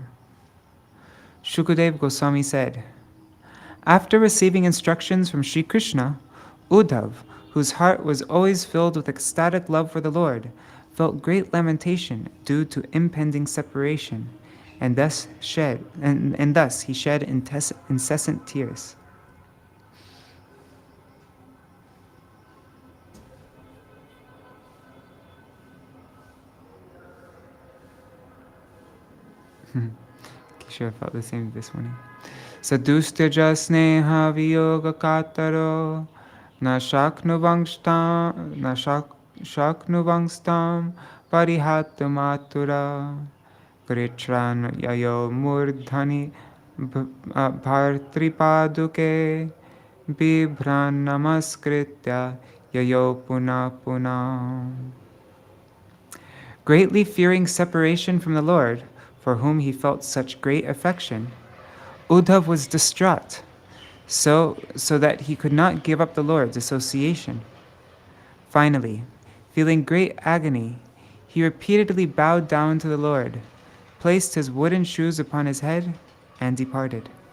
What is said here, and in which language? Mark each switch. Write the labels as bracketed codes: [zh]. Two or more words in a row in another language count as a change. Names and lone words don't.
[en] Shukadeva Goswami said, after receiving instructions from Sri Krishna, Uddhava, whose heart was always filled with ecstatic love for the Lord, felt great lamentation due to impending separation, and thus he shed incessant tears. Kishore felt the same this morning. [sa] सदुस्त्यज स्नेह वियोग कातरो न शक्नुवंस्तं परिहात गृत्रन् ययौ मूर्धनि भर्तृपादुके बिभ्रन् नमस्कृत्य ययौ पुनः पुनः. [en] Greatly fearing separation from the Lord, for whom he felt such great affection, Uddhava was distraught, so that he could not give up the Lord's association. Finally, feeling great agony, he repeatedly bowed down to the Lord, placed his wooden shoes upon his head, and departed.